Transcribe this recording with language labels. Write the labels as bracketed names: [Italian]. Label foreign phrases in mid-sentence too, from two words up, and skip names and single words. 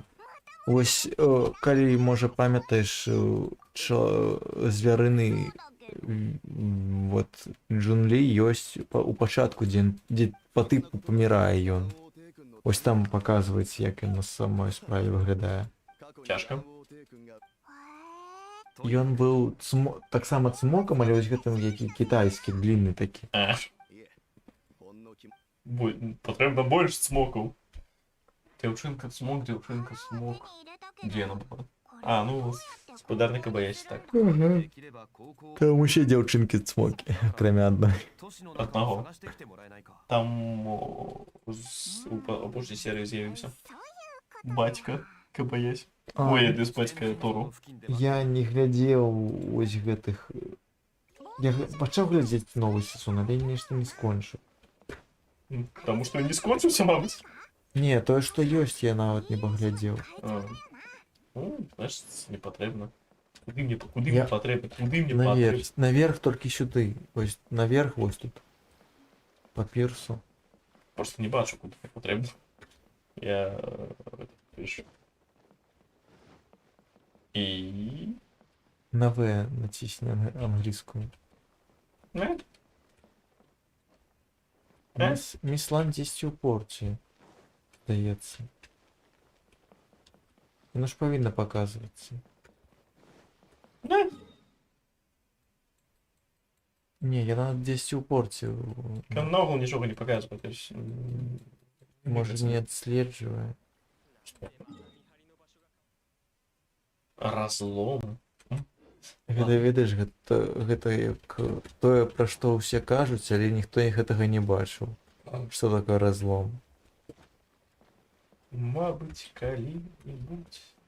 [Belarusian] Вось, калі, можа, памятаеш, звярыны вот Джунлі ёсць у пачатку, дзе па тыпу памірае ён. Вось там паказваецца, як ён на самой справе выглядае. Цяжка. Ён быў таксама цмокам, але вось гэтым які кітайскі, длінны такі. А, [Japanese] ほんの気 [Belarusian] патрэбна больш цмокаў. Дзяўчынка цмок, Дзе яна была? А, ну, спадарны КБС, так. Там усе дзяўчынкі цмокі, акрамя адной. Аднаго. Там у пошце серыі з'явіўся бацька КБС. Ой, без бацька Тору. Я не глядзеў вось гэтых... Я пачаў глядзець новы сезон, але нешта не скончыў. Таму што не скончыўся, мабыць. Не, тое, што ёсць, я нават не паглядзеў. Ну, значит, не патрэбна. [Ukrainian] Куди Я- мені потрібно? Куди мені потрібно? Наверх тільки сюди. Ось наверх, ось тут. По пірсу. Просто не бачу, куди мені потрібно. Я пишу. І... На В натисни англійською. Не? Міслан десь у порті. Здається. Воно ж повинно показуватися. Не? Ні, я десь у порті. Канал нічого не показує. [Russian] То есть, [Ukrainian] Може не відслежує. [Belarusian] Разлом. Гэта ведаеш, гэта як тое, пра што ўсе кажуць, але ніхто гэтага не бачыў. Што такое разлом? Мабуть, калі-небудь.